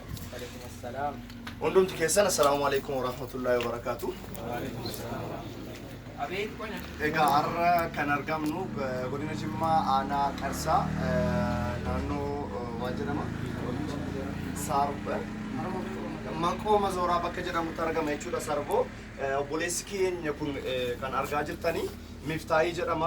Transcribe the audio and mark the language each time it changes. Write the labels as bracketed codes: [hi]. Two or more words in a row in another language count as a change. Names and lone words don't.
[ar] وعليكم السلام. [om] Hundumti keessan [ar] السلام عليكم ورحمة الله وبركاته. وعليكم السلام. [om] Abeet qona. Egaa har'a kan argamnu godina Jimmaa aanaa Qarsaa naannoo waan jedhama Sarba Maqooma Zooraa bakka jedhamutti argama jechuudha. Sarboo obboleessi keenya kun kan argaa jirtanii Miftaahii jedhama.